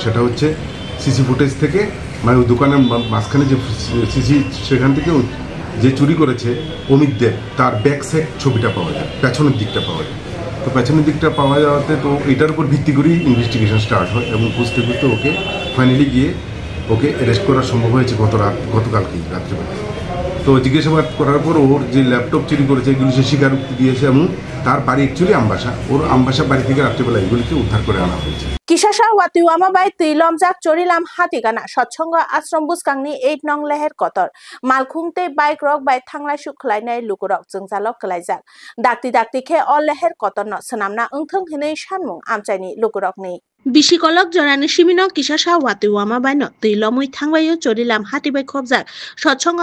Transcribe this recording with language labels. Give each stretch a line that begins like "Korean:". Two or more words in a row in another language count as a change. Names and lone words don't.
Bangla: সেটা হচ্ছে
English: CC footage
Bangla: থেকে মানে ওই দোকানের মাঝখানে যে সিসি সেখান থেকে যে চুরি করেছে অমিত দেব তার
English: back side
Bangla: ছবিটা পাওয়া যায় পেছনের দিকটা পাওয়া যায় তো পেছনের দিকটা পাওয়া যাওয়াতে তো এটার উপর ভিত্তি করেই
English: investigation start
Bangla: হয় এবং খুঁজতে খুঁজতে ওকে ফাইনালি গিয়ে ওকে অ্যারেস্ট করা সম্ভব হয়েছে গতকালকেই রাত্রিবেলা তো জিজ্ঞাসাবাদ করার পর ওর যে ল্যাপটপ চুরি করেছে এগুলি সে স্বীকারোক্তি দিয়েছে এবং তার বাড়ি অ্যাকচুয়ালি আমবাসা ওর আমবাসা বাড়ি থেকে রাত্রিবেলা এগুলিকে উদ্ধার করে আনা হয়েছে
Kok Borok: Kisasa Watiwama bai Tilomjak Chorilam Hatigana Sotsongo Ashram Buskangni 8 nong leher kotor Malkhungte bike rok bai thanglai sukhlainai lukurok jungjalok klaijak dakti khe all leher kotor no sanamna ungthung hinei sanmung amchaini lukurokni Bisikolok jorani simino Kisasa Watiwama bai no Tilomui thangbayo Chorilam Hatibai khobjak Sotsongo